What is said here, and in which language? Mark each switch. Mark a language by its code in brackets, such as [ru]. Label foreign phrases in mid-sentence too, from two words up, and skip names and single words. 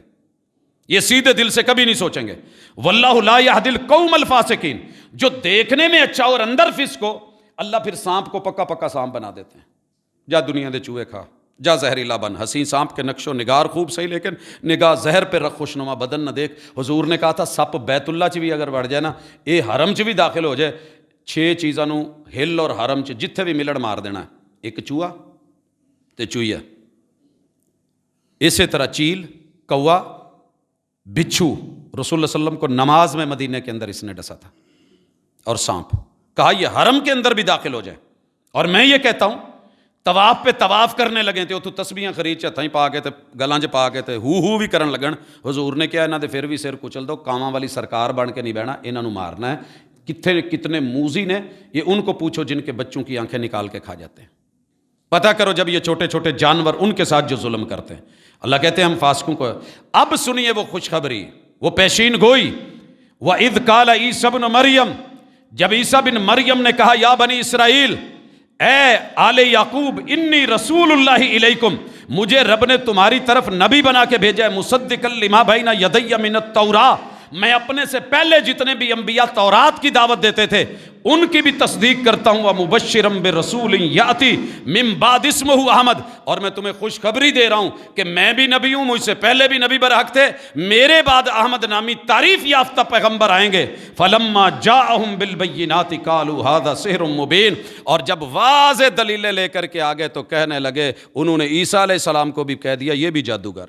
[ur] یہ سیدھے دل سے کبھی نہیں سوچیں گے. [ar] واللہ لا یہدی القوم الفاسقین، [ur] جو دیکھنے میں اچھا اور اندر فسق ہو، اللہ پھر سانپ کو پکا پکا سانپ بنا دیتے ہیں. [pa] جا دنیا دے چوہے کھا، [ur] جا زہریلا بن. حسین سانپ کے نقش و نگار خوب صحیح، لیکن نگاہ زہر پہ رکھ، خوشنما بدن نہ دیکھ. [pa] حضور نے کہا تھا سپ بیت اللہ چ بھی اگر وڑ جائے نا، یہ حرم چ بھی داخل ہو جائے، 6 چیزاں نوں ہل اور حرم چ جتھے بھی ملڑ مار دینا ہے. [ur] ایک چوہا تے چوہیا، اسی طرح چیل، کوا، بچھو. رسول اللہ [ar] صلی اللہ علیہ وسلم [ur] کو نماز میں مدینہ کے اندر اس نے ڈسا تھا. اور سانپ کہا یہ حرم کے اندر بھی داخل ہو جائے. اور میں یہ کہتا ہوں طواف پہ طواف کرنے لگے تھے، تو [pa] تسبیحاں خرید ہتھاں پا کے تے گلاں 'چ پا کے تے ہو بھی کرن لگن. حضور نے کہا انہاں دے پھر بھی سر کچل دو، کاواں والی سرکار بن کے نہیں بہنا، انہاں نوں مارنا ہے. [ur] کتنے موذی نے، یہ ان کو پوچھو جن کے بچوں کی آنکھیں نکال کے کھا جاتے ہیں. پتہ کرو جب یہ چھوٹے چھوٹے جانور ان کے ساتھ جو ظلم کرتے ہیں. اللہ کہتے ہیں ہم فاسقوں کو. اب سنیے وہ خوشخبری، وہ پیشین گوئی. [ar] وَإِذْ قَالَ عِيسَىٰ ابْنُ مَرْيَمَ، [ur] جب عیسیٰ بن مریم نے کہا [ar] یا بنی اسرائیل، [ur] اے آل یعقوب، [ar] انی رسول اللہ علیکم، [ur] مجھے رب نے تمہاری طرف نبی بنا کے بھیجا ہے. [ar] مصدقا لما بین یدی من التوراۃ، [ur] میں اپنے سے پہلے جتنے بھی انبیاء تورات کی دعوت دیتے تھے ان کی بھی تصدیق کرتا ہوں. [ar] ومبشرا برسول یاتی من بعد اسمہ احمد، [ur] اور میں تمہیں خوشخبری دے رہا ہوں کہ میں بھی نبی ہوں، مجھ سے پہلے بھی نبی برحق تھے، میرے بعد احمد نامی تعریف یافتہ پیغمبر آئیں گے. [ar] فلما جاءہم بالبینات قالوا ھذا سحر مبین، [ur] اور جب واضح دلیلیں لے کر کے آگے تو کہنے لگے، انہوں نے عیسیٰ علیہ السلام کو بھی کہہ دیا یہ بھی جادوگر ہے.